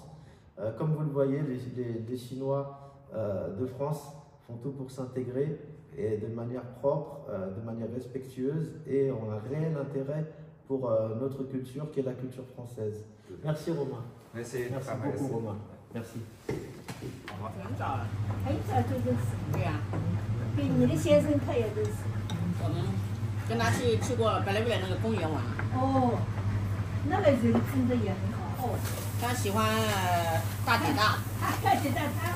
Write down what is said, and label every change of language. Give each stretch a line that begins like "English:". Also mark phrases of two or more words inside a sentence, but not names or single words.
French: Comme vous le voyez, les Chinois de France font tout pour s'intégrer et de manière propre, de manière respectueuse, et ont un réel intérêt pour notre culture qui est la culture française. Merci Romain. Merci beaucoup Romain. Merci.
Chinese: 哎，这就认识。对呀、跟你的先生他也认识。我们跟他去过百乐园那个公园玩。哦，那个人真的也很好。哦，他喜欢大体大，大体大他，